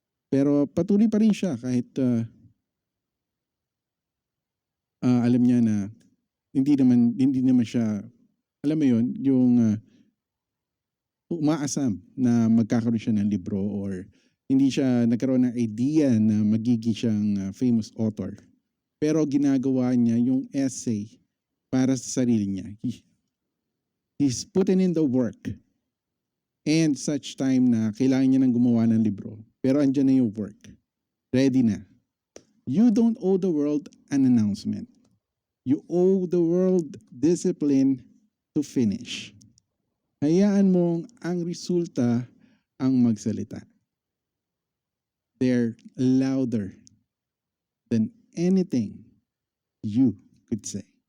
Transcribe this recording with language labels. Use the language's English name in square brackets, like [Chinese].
[Filipino] Pero patuloy pa rin siya kahit alam niya na hindi naman siya, alam mo yon, yung umaasam na magkakaroon siya ng libro or hindi siya nagkaroon ng idea na magiging siyang famous author. Pero ginagawa niya yung essay para sa sarili niya. [English] He's putting in the work. And such time [Filipino] na kailangan niya nang gumawa ng libro. Pero andyan na yung work. Ready na. [English] You don't owe the world an announcement. You owe the world discipline to finish. [Filipino] Hayaan mong ang resulta ang magsalita. [English] They're louder than anything you could say.